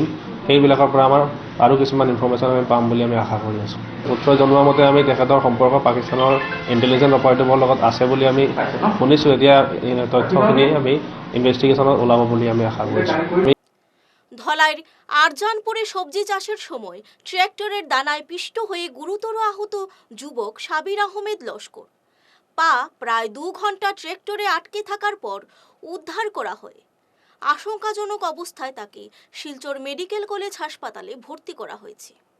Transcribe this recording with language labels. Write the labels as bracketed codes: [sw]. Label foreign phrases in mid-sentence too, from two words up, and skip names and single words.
[as] সেইবিলাকৰ পৰা আমাৰ আৰু কিছুমান ইনফৰ্মেশ্যন আমি পাম বুলি আমি আশা কৰি আছোঁ। সূত্ৰই জনোৱা মতে আমি তেখেতৰ সম্পৰ্ক পাকিস্তানৰ [en] intelligence operative [as] লগত আছে বুলি আমি শুনিছোঁ। এতিয়া তথ্যখিনি আমি ইনভেষ্টিগেশ্যনত ওলাব বুলি আমি আশা কৰিছোঁ। [bn] ধলাইয়ের আরজানপুরে সবজি চাষের সময় ট্রাক্টরের দানায় পিষ্ট হয়ে গুরুতর আহত যুবক সাবির আহমেদ লস্কর। পা প্রায় 2 ঘন্টা ট্রাক্টরে আটকে থাকার পর উদ্ধার করা হয়। আশঙ্কাজনক অবস্থায় তাকে শিলচর মেডিকেল কলেজ হাসপাতালে ভর্তি করা হয়েছে।